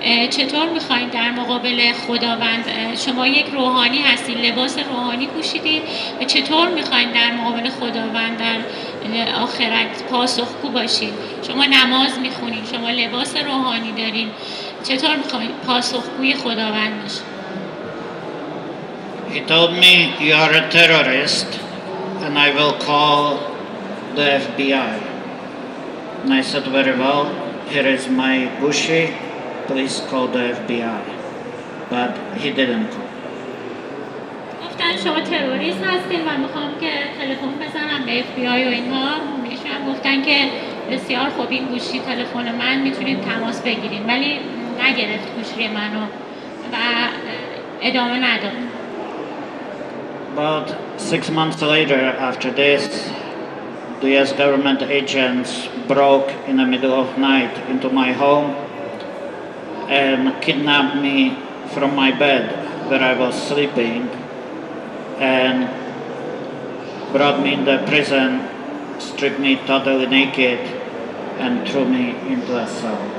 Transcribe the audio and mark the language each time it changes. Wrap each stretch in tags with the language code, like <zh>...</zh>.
<fa>چطور میخواین در مقابل خداوند، شما یک روحانی هستید، لباس روحانی پوشیدید و چطور میخواین در مقابل خداوند در آخرت پاسخگو باشید؟ شما نماز میخونید، شما لباس روحانی دارین، چطور میخواین پاسخگوی خداوند باشید؟</fa> <en>He told me, you are a terrorist and I will call the FBI. And I said, very well, here is my bushy, please call the FBI. But he didn't call.</en> <fa>گفتن شما تروریست هستین و میخوام که تلفن بزنم به FBI و اینها. ایشون گفتن که بسیار خوب، این گوشی تلفن من، میتونید تماس بگیرید، ولی نگرفت گوشی منو و ادامه نداد.</fa> <en>About 6 months later, after this, the US government agents broke in the middle of night into my home and kidnapped me from my bed where I was sleeping and brought me in the prison, stripped me totally naked and threw me into a cell.</en>